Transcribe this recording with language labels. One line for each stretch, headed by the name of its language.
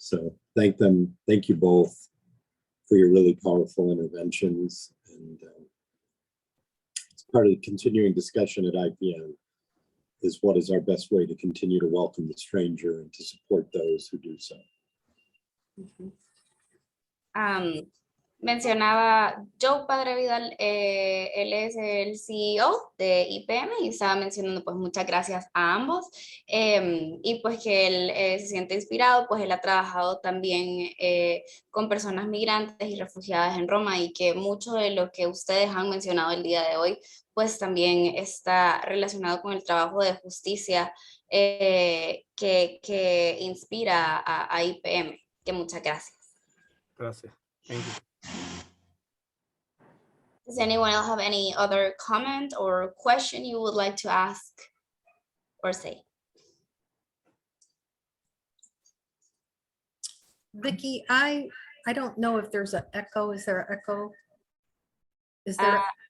English: So thank you both for your really powerful interventions. And it's part of the continuing discussion at IPM is what is our best way to continue to welcome the stranger and to support those who do so.
Spanish: Mencionaba Joe, Padre Vidal, él es el CEO de IPM y estaba mencionando pues muchas gracias a ambos y pues que él se siente inspirado, pues él ha trabajado también con personas migrantes y refugiadas en Roma y que mucho de lo que ustedes han mencionado el día de hoy pues también está relacionado con el trabajo de justicia que inspira a IPM, que muchas gracias. Gracias.
English: Thank you. Does anyone else have any other comment or question you would like to ask or say? Vicky, I don't know if there's an echo. Is there an echo? Is there?